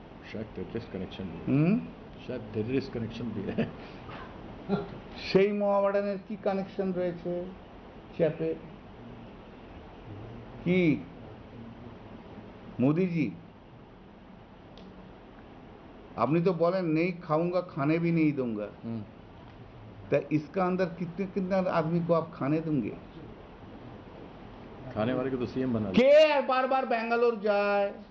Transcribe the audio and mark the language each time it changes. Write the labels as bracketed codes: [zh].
[hi] शायद terrorist connection भी है। शायद टेररिस्ट कनेक्शन भी है। [bn] সেই মোহামেডানের কি কানেকশন রয়েছে চ্যাপে? কি মোদিজি আপনি তো বলেন [hi] नहीं खाऊंगा खाने भी नहीं दूंगा, तो इसका अंदर कितने कितना आदमी को आप खाने देंगे? खाने वाले को तो सीएम बना [bn] কে [hi] बार बार [bn] ব্যাঙ্গালোর যায়?